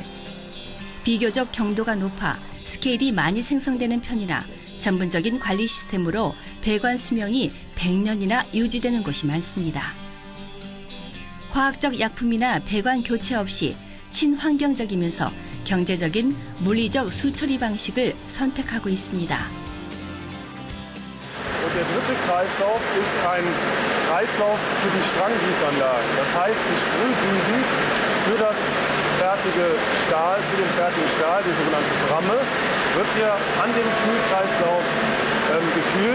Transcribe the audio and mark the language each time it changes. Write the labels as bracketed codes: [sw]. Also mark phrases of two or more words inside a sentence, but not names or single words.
[ko] 비교적 경도가 높아 스케일이 많이 생성되는 편이나 전문적인 관리 시스템으로 배관 수명이 100년이나 유지되는 곳이 많습니다. 화학적 약품이나 배관 교체 없이 친환경적이면서 경제적인 물리적 수처리 방식을 선택하고 있습니다. [de] Und der dritte Kreislauf ist ein Kreislauf für die Stranggießanlagen. Das heißt, die Sprühdüsen für das fertige Stahl, für den fertigen Stahl, die sogenannte Bramme, wird hier an dem Kühlkreislauf gekühlt.